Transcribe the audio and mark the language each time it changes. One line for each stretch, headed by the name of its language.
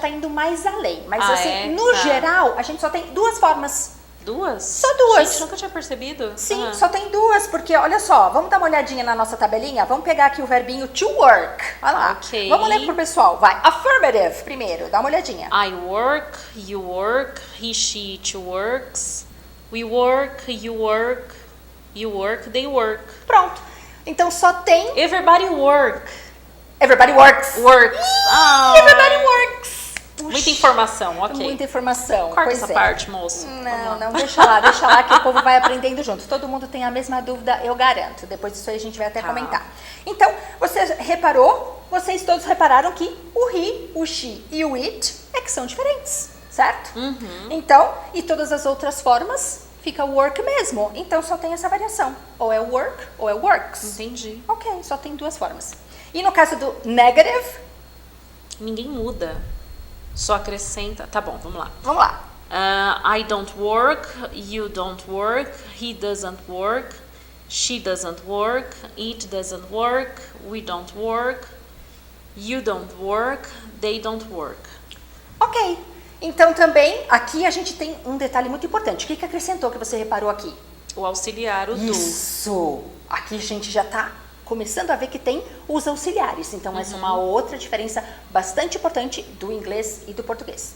Portuguese: tá indo mais além. Mas assim, É? no Tá. geral, a gente só tem 2 formas. 2? Só 2. Gente, nunca tinha percebido. Sim, só tem 2, porque olha só, vamos dar uma olhadinha na nossa tabelinha? Vamos pegar aqui o verbinho to work. Olha lá. Ok. Vamos ler pro pessoal. Vai. Affirmative primeiro, dá uma olhadinha.
English: I work, you work, he, she, it works, we work, you work, they work.
Portuguese: Pronto. Então só tem
English: Everybody work. everybody works. Works. Everybody works.
Portuguese: Puxa, Muita informação, ok. muita informação. Corta Pois essa é. parte, moço. Não, deixa lá que o povo vai aprendendo junto. Todo mundo tem a mesma dúvida, eu garanto. Depois disso aí a gente vai até comentar. Então, você reparou, vocês todos repararam que o he, o she e o it é que são diferentes, certo? Então, e todas as outras formas fica work mesmo. Então, só tem essa variação. Ou é work ou é works. Entendi. Ok, só tem 2 formas. E no caso do negative, Ninguém muda. Só acrescenta. Tá bom, vamos lá. Vamos lá.
English: I don't work, you don't work, he doesn't work, she doesn't work, it doesn't work, we don't work, you don't work, they don't work.
Portuguese: Ok. Então também aqui a gente tem um detalhe muito importante. O que acrescentou que você reparou aqui? O auxiliar, o Isso. Aqui a gente já está começando a ver que tem os auxiliares. Então, essa é uma outra diferença bastante importante do inglês e do português.